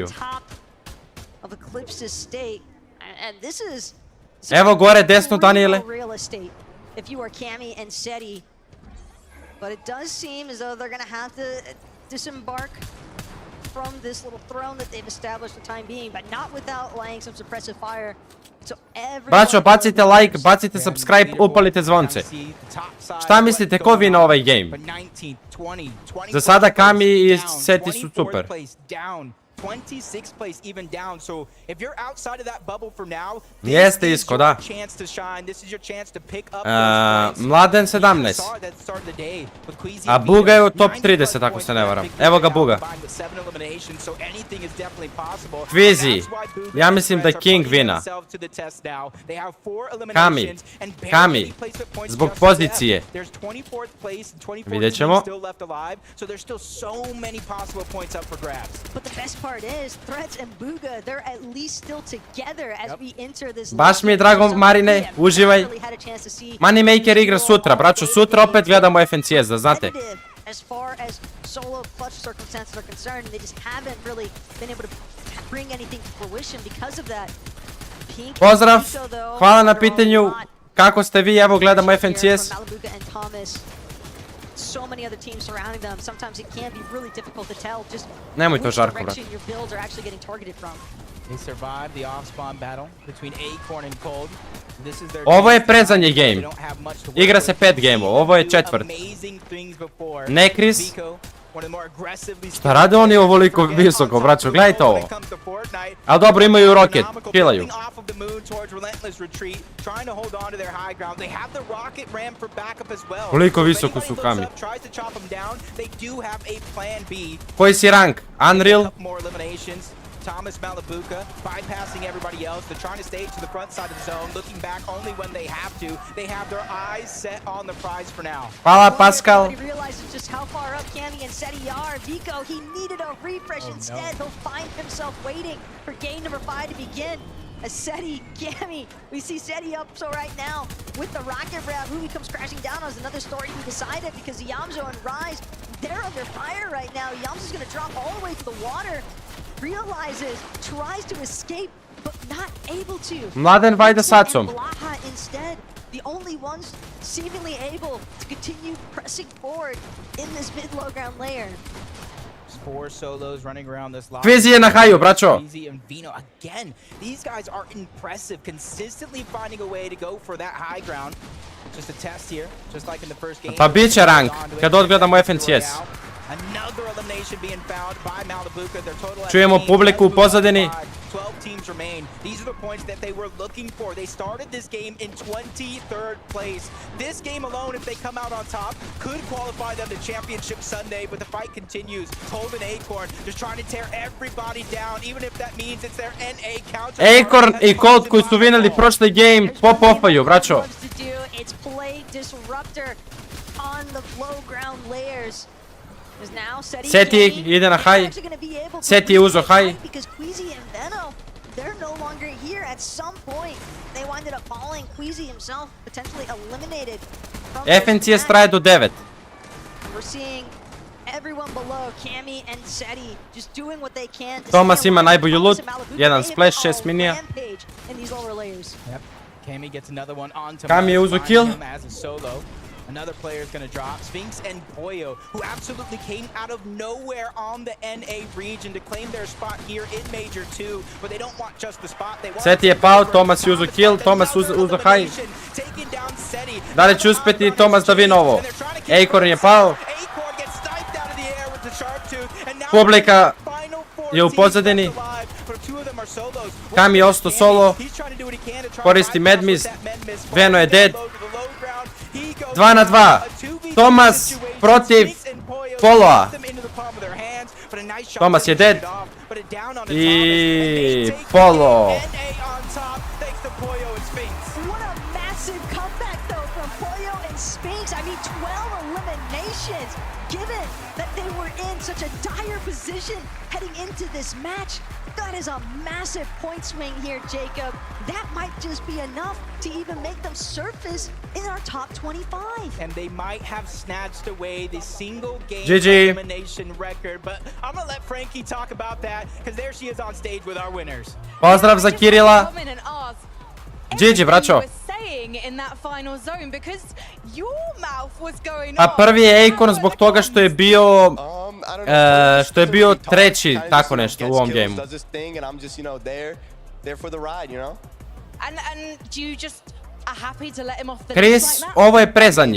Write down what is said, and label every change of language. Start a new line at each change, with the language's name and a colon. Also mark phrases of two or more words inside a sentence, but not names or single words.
English: top of Eclipse's state. And this is
Bosnian: Evo gore desno, Daniele.
English: real estate if you are Kami and Seti. But it does seem as though they're going to have to disembark from this little throne that they've established for the time being, but not without laying some suppressive fire. So
Bosnian: Braćo, bacite like, bacite subscribe, upalite zvonce. Šta mislite, ko vina ovaj game? Za sada Kami i Seti su super.
English: 26th place even down. So if you're outside of that bubble for now,
Bosnian: Jeste
English: this is isko, your
Bosnian: da.
English: chance to shine. This is your chance to pick up those points.
Bosnian: Mladen 17. A Buga je u top 30 ako se ne varam. Evo ga Buga. Kvizi. Ja mislim da King vina. Kami. Zbog pozicije. Vidjet ćemo.
English: But the best part is, Threats and Booga, they're at least still together as we enter this.
Bosnian: Baš mi je drago, Marine, uživaj. Moneymaker igra sutra, braćo, sutra opet gledamo FNCS, da znate.
English: as far as solo clutch circumstances are concerned, and they just haven't really been able to bring anything to fruition because of that.
Bosnian: Pozdrav, hvala na pitanju. Kako ste vi? Evo gledamo FNCS.
English: So many other teams surrounding them. Sometimes it can be really difficult to tell just
Bosnian: Nemoj to
English: which
Bosnian: žarko, brate.
English: direction your builds are actually getting targeted from. They survived the off-spawn battle between Acorn and Cold. This is their
Bosnian: Ovo je predzadnji game. Igra se 5 gameova, ovo je četvrt. Nekris. Šta rade oni ovoliko visoko, braćo? Gledajte ovo. Ali dobro, imaju roket, kilaju. Koliko visoko su Kami? Koji si rank? Unreal?
English: Thomas Malabuka bypassing everybody else. They're trying to stay to the front side of the zone, looking back only when they have to. They have their eyes set on the prize for now.
Bosnian: Hvala, Pascal.
English: Everybody realizes just how far up Cammy and Seti are. Vico, he needed a refresh instead. He'll find himself waiting for game number 5 to begin. As Seti, Cammy, we see Seti up so right now with the rocket grab. Who he comes crashing down on is another story to be decided because Yamzo and Rise, they're under fire right now. Yamzo's gonna drop all the way to the water. Realizes, tries to escape, but not able to.
Bosnian: Mladen vajde s Acom.
English: Blaha instead, the only ones seemingly able to continue pressing forward in this mid-low ground layer. 4 solos running around this lot.
Bosnian: Kvizi je na haju, braćo.
English: Kvizi and Vino again. These guys are impressive, consistently finding a way to go for that high ground. Just a test here, just like in the first game.
Bosnian: Pa bit će rank, kad odgledamo FNCS.
English: Another elimination being found by Malabuka. Their total
Bosnian: Čujemo publiku u pozadini.
English: 12 teams remain. These are the points that they were looking for. They started this game in 23rd place. This game alone, if they come out on top, could qualify them to Championship Sunday, but the fight continues. Cold and Acorn just trying to tear everybody down, even if that means it's their NA counter.
Bosnian: Acorn i Cold koji su vinili prošli game, pop-offaju, braćo.
English: It's play disruptor on the low ground layers.
Bosnian: Seti ide na high. Seti je uzo high.
English: Because Queasy and Veno, they're no longer here. At some point, they winded up falling. Queasy himself potentially eliminated from
Bosnian: FNCS traje do 9.
English: We're seeing everyone below, Cammy and Seti, just doing what they can.
Bosnian: Thomas ima najbolju loot. Jedan splash, 6 minija.
English: Yep. Cammy gets another one on to
Bosnian: Kami je uzo kill.
English: as a solo. Another player is going to drop. Sphinx and Pollo, who absolutely came out of nowhere on the NA region to claim their spot here in Major 2, but they don't want just the spot. They want
Bosnian: Seti je pao, Thomas je uzo kill, Thomas uzo high. Da li će uspjeti Thomas da vin ovo? Acorn je pao. Publika je u pozadini. Kami je ostao solo. Koristi Medmist. Veno je dead. 2 na 2. Thomas protiv Poloa. Thomas je dead. I Polo.
English: What a massive comeback though from Pollo and Sphinx. I mean 12 eliminations. Given that they were in such a dire position heading into this match, that is a massive point swing here, Jacob. That might just be enough to even make them surface in our top 25. And they might have snatched away the single game
Bosnian: GG.
English: elimination record, but I'm gonna let Frankie talk about that because there she is on stage with our winners.
Bosnian: Pozdrav za Kirila. GG, braćo. A prvi je Acorn zbog toga što je bio treći, tako nešto u ovom gameu. Chris, ovo je prezadnji.